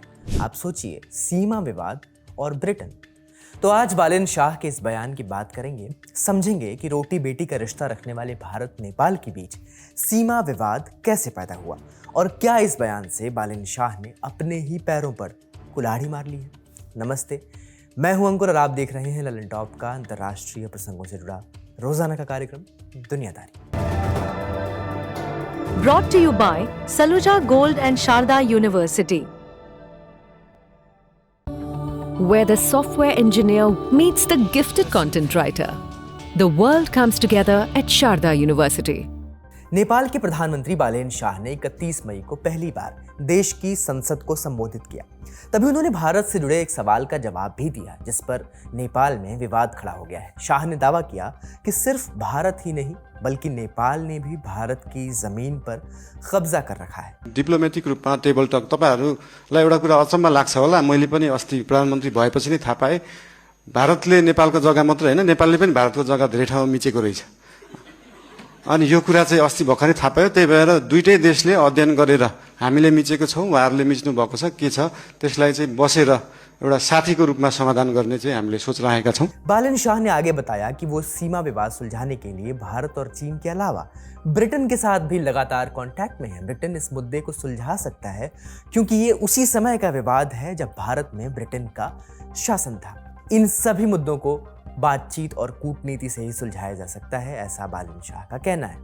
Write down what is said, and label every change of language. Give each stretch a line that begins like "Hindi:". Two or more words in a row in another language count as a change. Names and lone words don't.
Hindi: आप सोचिए, सीमा विवाद और ब्रिटेन। तो आज बालेन शाह के इस बयान की बात करेंगे, समझेंगे कि रोटी बेटी का रिश्ता रखने वाले भारत नेपाल के बीच सीमा विवाद कैसे पैदा हुआ और क्या इस बयान से बालेन शाह ने अपने ही पैरों पर कुल्हाड़ी मार ली है। नमस्ते, मैं हूं अंकुर और आप देख रहे हैं ललन टॉप का अंतर्राष्ट्रीय प्रसंगों से जुड़ा रोजाना का कार्यक्रम दुनियादारी।
English: Brought to you by Saluja Gold and Sharda University, where the software engineer meets the gifted content writer. The world comes together at Sharda University.
Hindi: नेपाल के प्रधानमंत्री बालेन शाह ने 31 मई को पहली बार देश की संसद को संबोधित किया। तभी उन्होंने भारत से जुड़े एक सवाल का जवाब भी दिया, जिस पर नेपाल में विवाद खड़ा हो गया है। शाह ने दावा किया कि सिर्फ भारत ही नहीं बल्कि नेपाल ने भी भारत की जमीन पर कब्जा कर रखा है।
Nepali: डिप्लोमेटिक रूपमा
English: table talk
Nepali: तपाईहरुलाई एउटा कुरा अचम्म लाग्छ होला, मैले पनि अस्ति प्रधानमन्त्री भएपछि नै थाहा पाएँ, भारतले नेपालको जग्गा मात्र हैन, नेपालले पनि भारतको जग्गा धेरै ठाउँमा मिचेको रहेछ। अनि यो कुरा चाहिँ अस्ति भर्खरै थाहा पायो। त्यही भएर दुईटै देशले अध्ययन गरेर हामीले मिचेको छौं, उहाँहरूले मिच्नु भएको छ, के छ त्यसलाई चाहिँ बसेर एउटा साथीको रूपमा समाधान गर्ने चाहिँ हामीले सोच रहेका छौं।
Hindi: बालेन शाह ने आगे बताया कि वो सीमा विवाद सुलझाने के लिए भारत और चीन के अलावा ब्रिटेन के साथ भी लगातार कांटेक्ट में है। ब्रिटेन इस मुद्दे को सुलझा सकता है क्योंकि ये उसी समय का विवाद है जब भारत में ब्रिटेन का शासन था। इन सभी मुद्दों को बातचीत और कूटनीति से ही सुलझाया जा सकता है, ऐसा बालेन शाह का कहना है।